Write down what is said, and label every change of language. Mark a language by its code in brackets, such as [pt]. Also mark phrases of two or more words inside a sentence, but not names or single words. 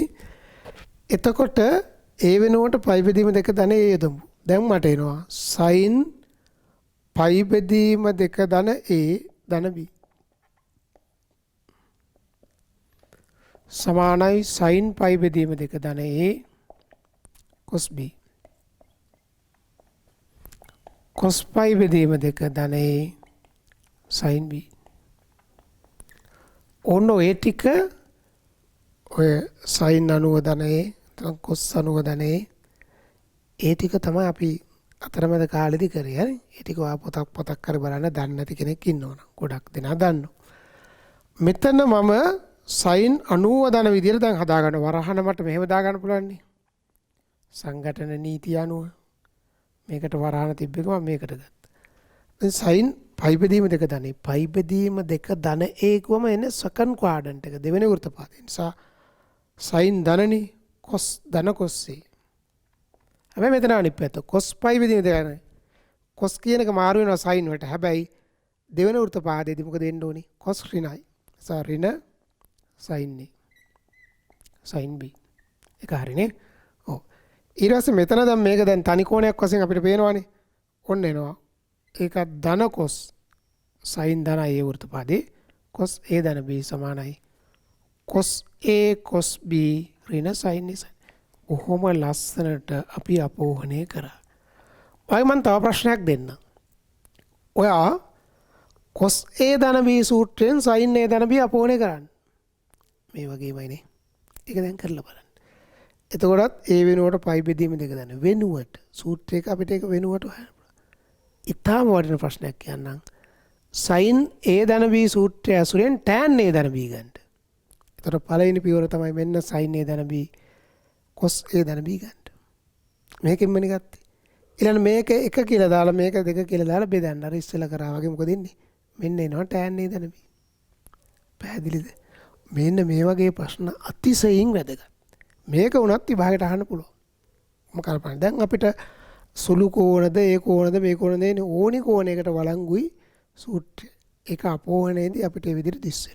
[si] එතකොට ඒ වෙනුවට පයි බෙදීම 2 ධනේ යොදමු. දැන් මට එනවා sin පයි බෙදීම 2 ධන a ධන b සමානයි sin පයි බෙදීම 2 ධන a cos b cos පයි බෙදීම 2 ධන a sin b. ඕන ඔය ටික ඔය sin 90 ධන a cos 90 ධන a ඒ ටික තමයි අපි අතරමැද කාලෙදී කරේ. හරි. ඒ ටික ඔයා පොතක් කර බලන්න දන්නේ නැති කෙනෙක් ඉන්නවනම් ගොඩක් දෙනා දන්නවා. මෙතන මම sin 90 ධන විදියට දැන් හදා ගන්න වරහන මට මෙහෙම දා ගන්න පුළුවන් නේ. සංඝටන නීතිය අනුව මේකට වරහන තිබ්බ එක මම මේකට ගත්තා. දැන් sin පයි බෙදීම 2 ධනේ පයි බෙදීම 2 ධන a ගොම එන්නේ [en] second quadrant [si] එක දෙවෙනි වෘත්තපාතේ. නිසා sin ධනනේ cos ධන cos a. හැබැයි මෙතන අනිත් පැත්ත cos පයි බෙදීම 2 cos කියන එක මාරු වෙනවා sin වලට. හැබැයි දෙවෙනි වෘත්තපාතේදී මොකද වෙන්න ඕනේ? cos ඍණයි. නිසා ඍණ sin a sin b එක හරිනේ. ඔව්. ඊට පස්සේ මෙතන දැන් මේක දැන් තනි කෝණයක් වශයෙන් අපිට පේනවානේ. ඔන්න එනවා. ඒක ධන cos sin ධන a වෘත්තපදේ cos a ධන b සමානයි cos a cos b ඍණ sin a sin. කොහොම ලස්සනට අපි අපෝහණය කරා. ඔය මම තව ප්‍රශ්නයක් දෙන්න. ඔයා cos a ධන b සූත්‍රයෙන් sin a ධන b අපෝහණය කරන්න. මේ වගේමයිනේ. ඒක දැන් කරලා බලන්න. එතකොටත් ඒ වෙනුවට පයි බෙදීම දෙක දාන්න. වෙනුවට සූත්‍රයක අපිට ඒක වෙනුවට හොයන්න පුළුවන්. ඊටාම වටින ප්‍රශ්නයක් කියන්නම්. sin a ධන b සූත්‍රය ඇසුරෙන් tan a ධන b ගන්න. එතකොට පළවෙනි පියවර තමයි මෙන්න sin a ධන b cos a ධන b ගන්න. මේකෙන්මනේ ගත්තේ. ඊළඟ මේක 1 කියලා දාලා මේක 2 කියලා දාලා බෙදන්න. අර ඉස්සෙල්ලා කරා වගේ මොකද ඉන්නේ? මෙන්න එනවා tan a ධන b. පැහැදිලිද? මෙන්න මේ වගේ ප්‍රශ්න අතිශයින් වැදගත්. මේක උනත් විභාගයට අහන්න පුළුවන්. මම කල්පනා දැන් අපිට සුළු කෝණද ඒ කෝණද මේ කෝණද එන්නේ ඕනි කෝණයකට වළංගුයි සූත්‍රය. ඒක අපෝහණයේදී අපිට මේ විදිහට දිස් වෙනවා.